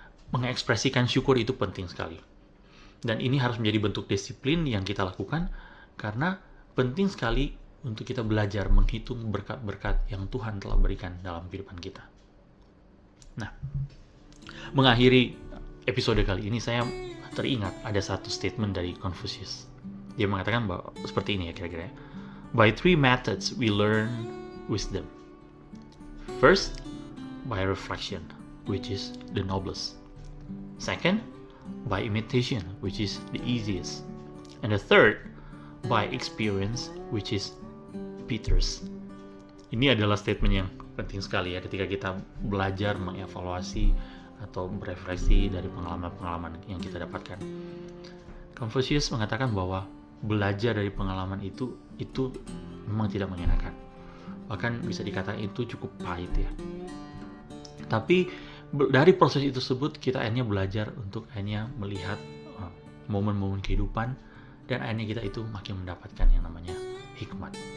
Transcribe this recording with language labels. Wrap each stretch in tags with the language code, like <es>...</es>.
<id>Mengekspresikan syukur itu penting sekali. Dan ini harus menjadi bentuk disiplin yang kita lakukan karena penting sekali untuk kita belajar menghitung berkat-berkat yang Tuhan telah berikan dalam kehidupan kita. Nah, mengakhiri episode kali ini saya teringat ada satu statement dari Confucius. Dia mengatakan bahwa seperti ini ya kira-kira.</id> <en>By 3 methods we learn wisdom. First, by reflection, which is the noblest. Second, by imitation, which is the easiest. And the third, by experience, which is Peter's.</en> <id>Ini adalah statement yang penting sekali ya ketika kita belajar mengevaluasi atau berefleksi dari pengalaman-pengalaman yang kita dapatkan. Confucius mengatakan bahwa belajar dari pengalaman itu memang tidak mengenakan. Bahkan bisa dikatakan itu cukup pahit ya. Tapi dari proses itu tersebut kita akhirnya belajar untuk akhirnya melihat momen-momen kehidupan dan akhirnya kita itu makin mendapatkan yang namanya hikmat.</id>